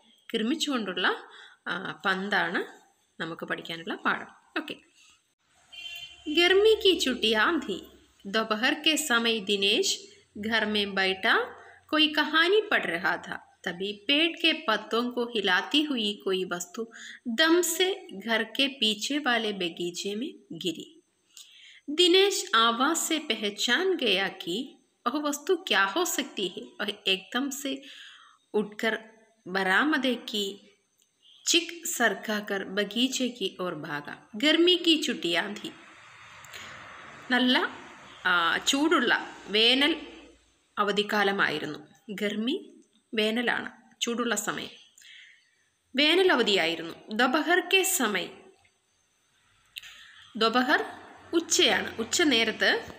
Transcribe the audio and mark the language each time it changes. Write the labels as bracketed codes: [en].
[ml] കിർമിച്ച് കൊണ്ടുള്ള പന്താണ് നമുക്ക് പഠിക്കാനുള്ള പാഠം. [hi] ഓക്കെ. गर्मी की छुट्टियां थी. दोपहर के समय दिनेश घर में बैठा कोई कहानी पढ़ रहा था. तभी पेड़ के पत्तों को हिलाती हुई कोई वस्तु दम से घर के पीछे वाले बगीचे में गिरी. दिनेश आवाज से पहचान गया कि वह वस्तु क्या हो सकती है. वह एकदम से उठकर बरामदे की चिक सरकाकर बगीचे की ओर भागा. गर्मी की छुट्टियां थी. [ml] നല്ല ചൂടുള്ള വേനൽ അവധിക്കാലമായിരുന്നു. ഗർമി വേനലാണ്, ചൂടുള്ള സമയം, വേനൽ അവധിയായിരുന്നു. [hi] ദോപഹർ കെ സമയ, [ml] ദോപഹർ ഉച്ചയാണ്, ഉച്ച നേരത്ത്.